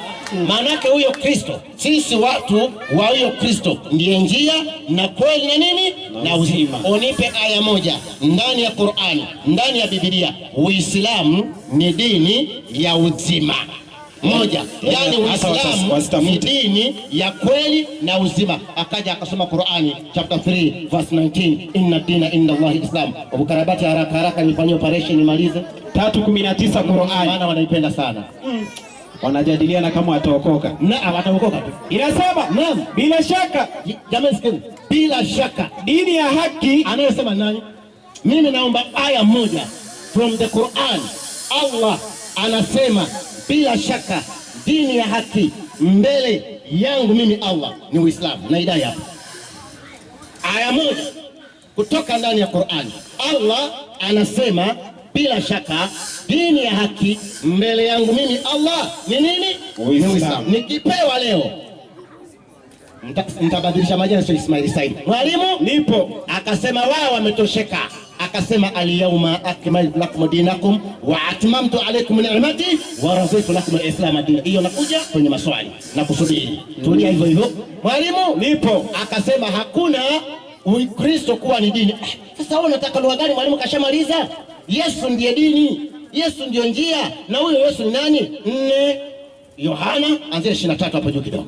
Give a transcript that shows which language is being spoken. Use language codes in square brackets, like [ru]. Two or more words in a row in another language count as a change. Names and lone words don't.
[sw] Maana yake huyo Kristo, sisi watu wa huyo Kristo ndiye njia na kweli na nini? Na uzima. Unipe aya moja ndani ya Qur'ani, ndani ya Biblia, Uislamu ni dini ya uzima. Moja, yani Uislamu ni dini ya kweli na uzima. Akaja akasoma Qur'ani chapter 3 verse 19, [ar] إن الدين عند الله الإسلام. [sw] Ukarabati haraka nifanyie operation nimalize. 3:19 Qur'ani. Maana wanaipenda sana. Wanajadiliana kama wataokoka. Na wataokoka tu. Inasema naam, bila shaka jamani, sikeni, bila shaka dini ya haki. Anayesema nani? Mimi naomba aya moja [en] from the Quran. [sw] Allah anasema bila shaka dini ya haki mbele yangu mimi Allah ni Uislamu. Na idai hapa aya moja kutoka ndani ya Qur'an. Allah anasema bila shaka dini ya haki mbele yangu mimi Allah ni nini? Uislamu. Nikipewa leo nitabadilisha majina, sio Ismail Said. Mwalimu nipo. Akasema wao wametosheka. [ar] Akasema اليوم أكملت لكم دينكم وأتممت عليكم نعمتي ورضيت لكم الإسلام دينا. [sw] Hiyo nakuja kwenye maswali na kusubiri. Tulia hivyo hivyo. Mwalimu nipo. Akasema hakuna Ukristo kuwa ni dini. Sasa wewe unataka lugha gani mwalimu? Kashamaliza. Yesu ndiye dini. Yesu ndio njia. Na huyo Yesu ni nani? 4 Yohana anzia 23 hapo juu kidogo.